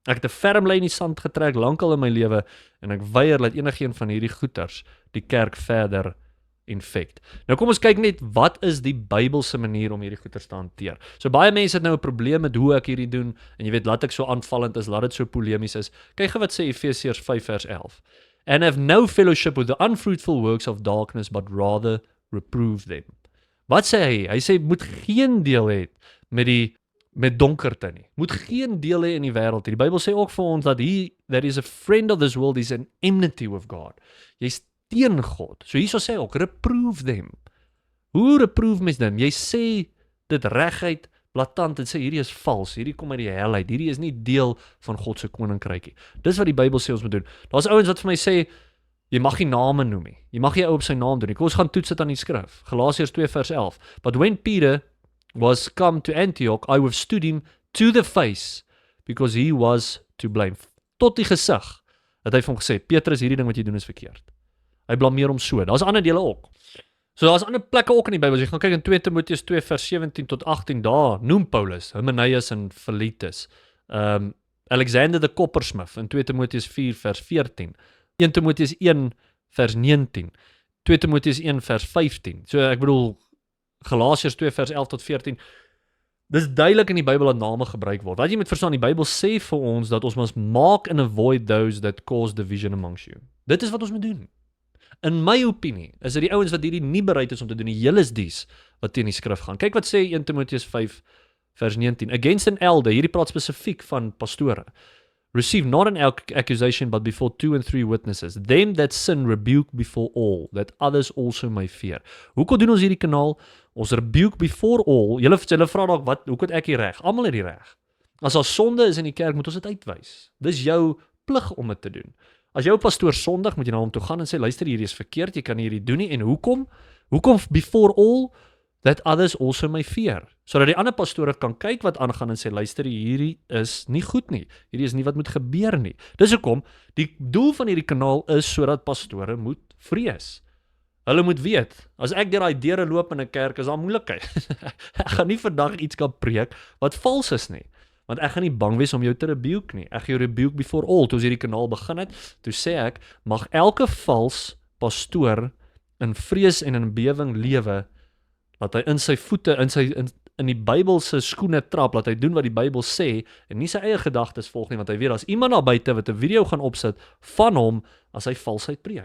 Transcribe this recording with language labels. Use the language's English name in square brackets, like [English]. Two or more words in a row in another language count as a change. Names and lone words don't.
[Afrikaans] Ek het 'n ferm lyn in die sand getrek lankal in my lewe en ek weier dat enigeen van hierdie goeters die kerk verder infect. Nou kom ons kyk net wat is die Bybelse manier om hierdie goeters te hanteer. So baie mense het nou 'n probleem met hoe ek hierdie doen en jy weet laat ek so aanvallend is, laat dit so polemies is. Kyk wat sê Efesiërs 5 vers 11. [English] And have no fellowship with the unfruitful works of darkness but rather reprove them. [Afrikaans] Wat sê hy? Hy sê moet geen deel hê met donkerte nie. Moet geen deel hê in die wêreld nie. Die Bybel sê ook vir ons dat [English] he that is a friend of this world is an enmity with God. [Afrikaans] Jy's teen God. So hierso sê hy ook [English] reprove them. [Afrikaans] Hoe reprove mens dan? Jy sê dit reguit blaatant en sê hierdie is vals, hierdie kom uit die hel uit, hierdie is nie deel van God se koninkrykie. Dis wat die Bybel sê ons moet doen. Daar's ouens wat vir my sê jy mag nie name noem nie. Jy mag nie ou op sy naam doen nie. Kom ons gaan toets dit aan die skrif. Galasiërs 2 vers 11. [English] But when Peter was come to Antioch, I withstood him to the face because he was to blame. [Afrikaans] Tot die gesig het hy vir hom gesê, Petrus, hierdie ding wat jy doen is verkeerd. Hy blameer hom so. Daar's ander dele ook. So daar's ander plekke ook in die Bybel. As jy gaan kyk in 2 Timoteus 2 vers 17 tot 18, daar noem Paulus Hymenaeus en Philetus. Alexander the Coppersmith in 2 Timoteus 4 vers 14. 1 Timoteus 1 vers 19. 2 Timoteus 1 vers 15. So ek bedoel Galasiërs 2 vers 11 tot 14. Dis duidelik in die Bybel dat name gebruik word. Wat jy moet verstaan, die Bybel sê vir ons dat ons [English] must mark and avoid those that cause division amongst you. [Afrikaans] Dit is wat ons moet doen. In my opinie, is dit die ouens wat hierdie nie bereid is om te doen, die is dies wat teen die skrif gaan. Kyk wat sê 1 Timoteus 5 vers 19. [English] Against an elder, [Afrikaans] hierdie praat spesifiek van pastore. [English] Receive not an accusation, but before 2 and 3 witnesses. Them that sin rebuke before all, that others also may fear. [Afrikaans] Hoekom doen ons hierdie kanaal? Ons [English] rebuke before all. [Afrikaans] Julle vra dalk, hoekom het ek hier reg? Almal het die reg. As daar sonde is in die kerk, moet ons dit uitwys. Dis jou plig om dit te doen. As jou pastoor sondig, moet jy na hom toe gaan en sê, luister, hierdie is verkeerd, jy kan hierdie doen nie. En hoekom? Hoekom [English] before all? That others also may fear. [Afrikaans] Sodat die ander pastore kan kyk wat aangaan en sê, luister, hierdie is nie goed nie. Hierdie is nie wat moet gebeur nie. Dis hoekom, die doel van hierdie kanaal is sodat pastore moet vrees. Hulle moet weet, as ek deur daai deure loop in 'n kerk, is daar moeilikheid. Ek gaan nie vandag iets kan preek wat vals is nie. Want ek gaan nie bang wees om jou te rebuke nie. Ek gaan jou [English] rebuke before all. [Afrikaans] Toe ons hierdie kanaal begin het, toe sê ek, mag elke vals pastoor in vrees en in bewering lewe, dat hy in sy voete, in die Bybelse skoene trap, dat hy doen wat die Bybel sê, en nie sy eie gedagtes volg nie, want hy weet, as iemand daar buite wat 'n video gaan opsit van hom, as hy valsheid preek.